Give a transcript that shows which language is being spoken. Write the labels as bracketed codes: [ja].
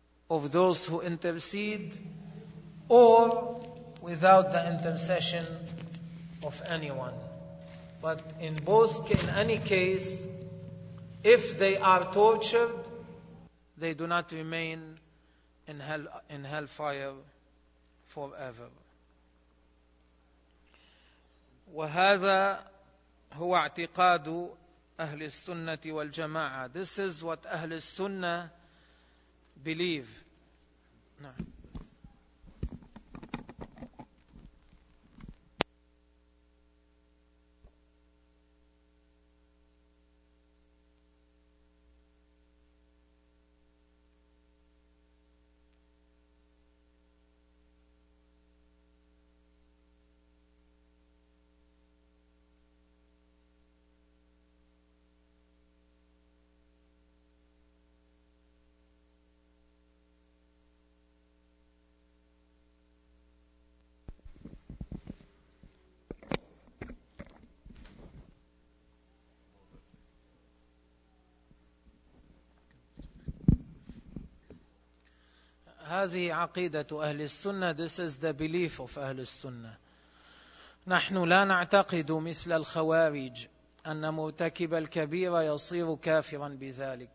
[en] of those who intercede or without the intercession of anyone. But in both, in any case, if they are tortured, they do not remain in hell, in hellfire forever. [ar] وهذا هو اعتقاد أهل السنة والجماعة. [en] This is what أهل السنة believe. [ar] نعم. هذه عقيدة أهل السنة. [en] This is the belief of أهل السنة. [ar] نحن لا نعتقد مثل الخوارج أن مرتكب الكبيرة يصير كافرا بذلك.